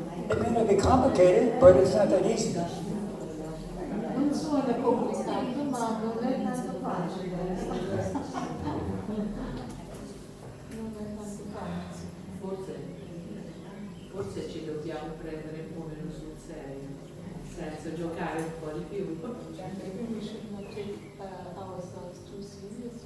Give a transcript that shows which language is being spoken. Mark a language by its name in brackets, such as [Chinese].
[English] It may not be complicated, but it's not that easy. [Italian] Non suona complicato, ma non è tanto facile. Non è tanto facile. Forse ci dobbiamo prendere un po' meno sul serio, nel senso giocare un po' di più. [English] Maybe we should not take ourselves too serious.